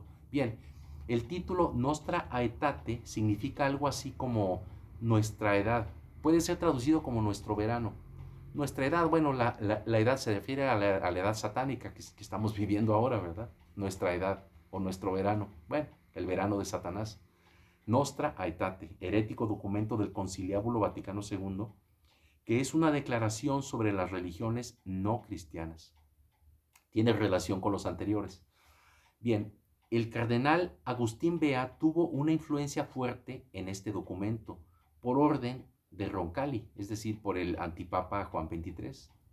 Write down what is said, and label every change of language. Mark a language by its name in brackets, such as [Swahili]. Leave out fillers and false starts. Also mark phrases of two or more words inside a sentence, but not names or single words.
[Spanish] Bien, el título Nostra Aetate significa algo así como nuestra edad. Puede ser traducido como nuestro verano. Nuestra edad, bueno, la edad se refiere a la edad satánica que estamos viviendo ahora, ¿verdad? Nuestra edad o nuestro verano. Bueno, el verano de Satanás. Nostra Aetate, herético documento del Conciliábulo Vaticano II, que es una declaración sobre las religiones no cristianas. Tiene relación con los anteriores. Bien, el cardenal Agustín Bea tuvo una influencia fuerte en este documento por orden de Roncalli, es decir, por el antipapa Juan XXIII.